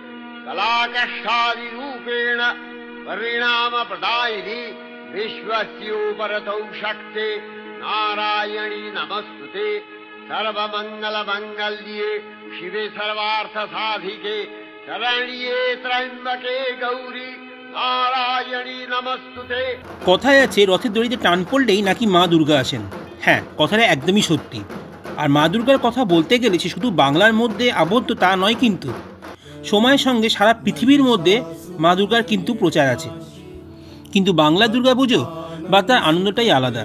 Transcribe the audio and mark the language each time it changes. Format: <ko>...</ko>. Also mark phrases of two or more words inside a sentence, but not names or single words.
<sa>कलाकष्टादिरूपेण परिणाम प्रदायिनी विश्वस्योपरतौ शक्ते नारायणी नमस्तुते सर्वमंगल मंगल्ये शिवे सर्वार्थ साधिके शरण्ये त्र्यंबके गौरी नारायणी नमस्तुते।</sa> <bn>কথায় আছে রথের দড়িতে টান পড়লেই নাকি মা দুর্গা আসেন। হ্যাঁ, কথাটা একদমই সত্যি। আর মা দুর্গার কথা বলতে গেলে সে শুধু বাংলার মধ্যে আবদ্ধ তা নয়, কিন্তু সময়ের সঙ্গে সারা পৃথিবীর মধ্যে মা দুর্গার কিন্তু প্রচার আছে। কিন্তু বাংলা দুর্গা পুজো বা তার আনন্দটাই আলাদা।</bn>